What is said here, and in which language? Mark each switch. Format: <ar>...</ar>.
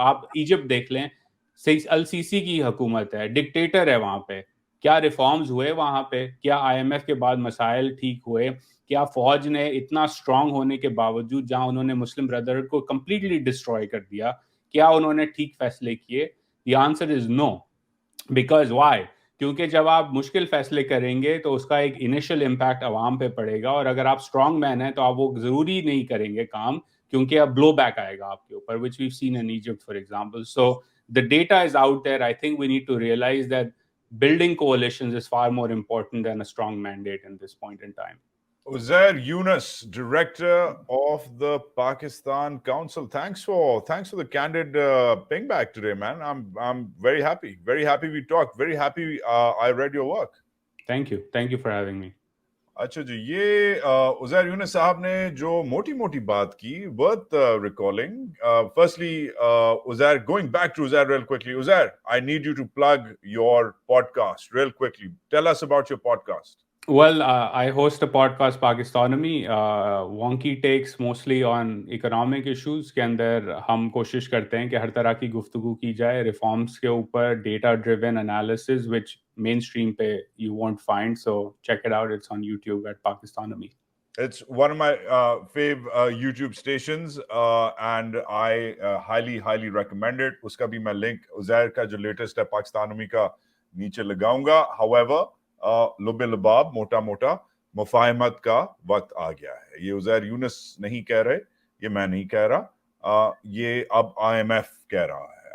<ur>آپ ایجپٹ دیکھ لیں, السیسی کی حکومت ہے, ڈکٹیٹر ہے وہاں پہ, کیا ریفارمز ہوئے وہاں پہ؟ کیا آئی ایم ایف کے بعد مسائل ٹھیک ہوئے؟ کیا فوج نے اتنا اسٹرانگ ہونے کے باوجود جہاں انہوں نے مسلم بردرہڈ کو کمپلیٹلی ڈسٹروائے کر دیا, کیا انہوں نے ٹھیک فیصلے کیے؟</ur> <en>The answer is no. Because why?</en> <ur>کیونکہ جب آپ مشکل فیصلے کریں گے تو اس کا ایک انیشل امپیکٹ عوام پہ پڑے گا, اور اگر آپ اسٹرانگ مین ہیں تو آپ وہ ضروری نہیں کریں گے کام, کیونکہ اب بلو بیک آئے گا آپ کے اوپر,</ur> <en>which we've seen in Egypt for example. So the data is out there. I think we need to realize that building coalitions is far more important than a strong mandate in this point in time. Uzair Yunus, Director of the Pakistan Council. Thanks for the candid ping back today, man. I'm very happy we talked. Very happy I read your work. Thank you for having me.</en> <ur>اچھا جی, یہ عزیر یونس صاحب نے جو موٹی موٹی بات کی,</ur> <en>worth recalling. Firstly, Uzair, going back to Uzair real quickly. Uzair, I need you to plug your podcast real quickly. Tell us about your podcast. Well, I host a podcast, Pakistonomy, wonky takes mostly on economic issues.</en> <ur>کے اندر ہم کوشش کرتے ہیں کہ ہر طرح کی گفتگو کی جائے ریفارمس کے اوپر, data driven analysis, which main stream پہ</ur> <en>you won't find. So check it out. It's on YouTube at Pakistonomy. It's one of my fave YouTube stations, and I highly recommend it.</en> <ur>اس کا بھی میں link Uzair کا جو latest ہے پاکستانومی کا نیچے لگاؤں گا. However, لب لباب, موٹا موٹا مفاہمت کا وقت آ گیا ہے. یہ عزیر یونس نہیں کہہ رہے, یہ میں نہیں کہہ رہا, یہ اب آئی ایم ایف کہہ رہا ہے.</ur>